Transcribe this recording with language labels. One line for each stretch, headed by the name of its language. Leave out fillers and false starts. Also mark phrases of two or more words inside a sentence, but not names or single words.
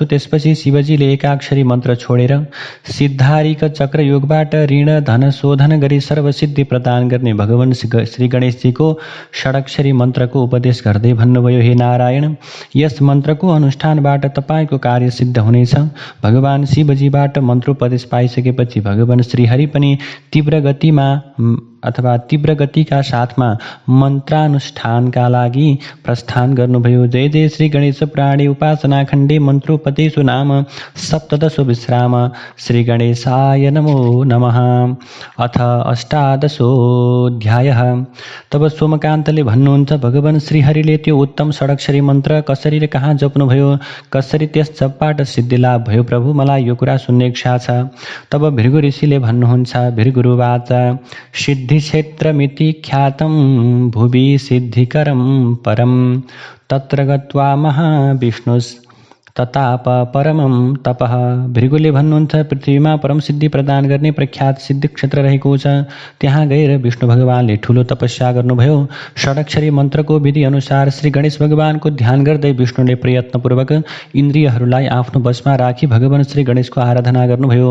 Nepali: त्यसपछि शिवजीले एकाक्षरी मन्त्र छोडेर सिद्धारिक चक्र योगबाट ऋण धन शोधन गरी सर्वसिद्धि प्रदान गर्ने भगवान श्री गणेशजीको षडक्षरी मन्त्रको उपदेश गर्दै भन्नुभयो, हे नारायण, यस मन्त्रको अनुष्ठानबाट तपाईँको कार्य सिद्ध हुनेछ। भगवान शिवजीबाट मन्त्रोपदेश पाइसकेपछि भगवान श्रीहरि पनि तीव्र गतिका साथमा मन्त्रानुष्ठानका लागि प्रस्थान गर्नुभयो।
Sanskrit: जय जय श्री गणेश पुराणे उपासना खण्डे मन्त्रोपदेशो नाम सप्तदशो विश्राम। श्री गणेशाय नमो नमः। अथ अष्टादशोऽध्यायः।
Nepali: तब सोमकान्तले भन्नुहुन्छ, भगवान श्रीहरिले त्यो उत्तम षडक्षरी मन्त्र कसरी र कहाँ जप्नुभयो, कसरी त्यस जपबाट सिद्धि लाभ भयो, प्रभु मलाई यो कुरा सुन्ने इच्छा छ। तब भृगु ऋषिले भन्नुहुन्छ,
Sanskrit: भृगुरुवाच, सिद्धिक्षेत्रमिति ख्यातं भुवि सिद्धिकरं परं तत्र गत्वा महाविष्णुस्तताप परमं तपः।
Nepali: भृगुले भन्नुहुन्छ, पृथ्वीमा परम सिद्धि प्रदान गर्ने प्रख्यात सिद्धि क्षेत्र रहेको छ। त्यहाँ गएर विष्णु भगवानले ठुलो तपस्या गर्नुभयो। षडक्षरी मन्त्रको विधि अनुसार श्री गणेश भगवानको ध्यान गर्दै विष्णुले प्रयत्नपूर्वक इन्द्रियहरूलाई आफ्नो वशमा राखी भगवान श्री गणेशको आराधना गर्नुभयो।